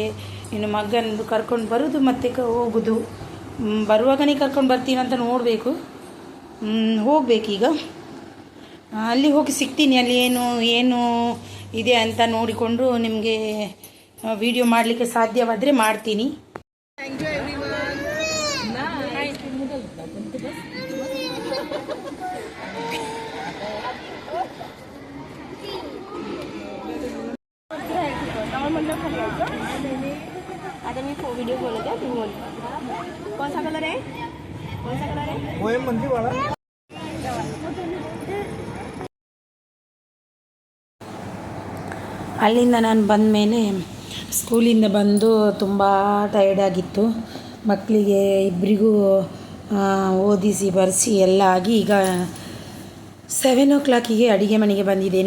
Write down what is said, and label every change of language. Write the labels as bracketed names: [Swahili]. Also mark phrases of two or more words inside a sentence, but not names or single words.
[Kannada] ಇನ್ನು ಮಗನದು ಕರ್ಕೊಂಡು ಬರೋದು ಮತ್ತೆ ಹೋಗೋದು. ಬರುವಾಗನೇ ಕರ್ಕೊಂಡು ಬರ್ತೀನಿ ಅಂತ ನೋಡಬೇಕು. ಹೋಗ್ಬೇಕೀಗ. ಅಲ್ಲಿ ಹೋಗಿ ಸಿಗ್ತೀನಿ. ಅಲ್ಲಿ ಏನು ಇದೆ ಅಂತ ನೋಡಿಕೊಂಡು ನಿಮಗೆ ವಿಡಿಯೋ ಮಾಡಲಿಕ್ಕೆ ಸಾಧ್ಯವಾದರೆ ಮಾಡ್ತೀನಿ. [Marathi] आता मी व्हिडिओ बोलत आहे, तुम्ही बोल. [Hindi] कौन सा कलर है? कौन सा कलर है? वो है मंदी वाला. [Kannada] ಅಲ್ಲಿಂದ ನಾನು ಬಂದ ಮೇಲೆ ಸ್ಕೂಲಿಂದ ಬಂದು ತುಂಬ ಟಯರ್ಡ್ ಆಗಿತ್ತು. ಮಕ್ಕಳಿಗೆ ಇಬ್ಬರಿಗೂ ಓದಿಸಿ ಬರೆಸಿ ಎಲ್ಲ ಆಗಿ ಈಗ 7 o'clock ಅಡುಗೆ ಮನೆಗೆ ಬಂದಿದ್ದೇನೆ.